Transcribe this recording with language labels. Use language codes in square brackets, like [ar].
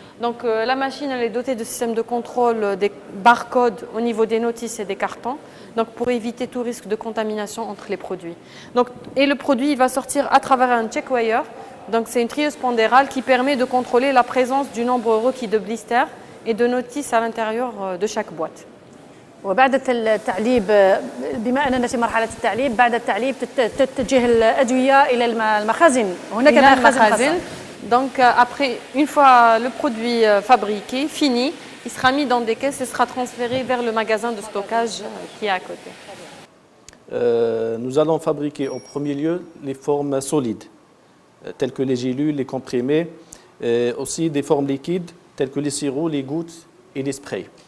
[fr] Donc la machine elle est dotée de systèmes de contrôle des barcodes au niveau des notices et des cartons, donc pour éviter tout risque de contamination entre les produits. Donc, et le produit il va sortir à travers un check wire, donc c'est une trieuse pondérale qui permet de contrôler la présence du nombre requis de blisters et de notices à l'intérieur de chaque boîte. [ar] وبعد التعليب بما أننا في مرحلة التعليب بعد التعليب تتجه الأدوية إلى المخازن هناك مخازن. [fr] Donc après une fois le produit fabriqué fini il sera mis dans des caisses et sera transféré vers le magasin de stockage qui est à côté. Nous allons fabriquer au premier lieu les formes solides telles que les gélules, les comprimés, aussi des formes liquides telles que les sirops, les gouttes et les sprays.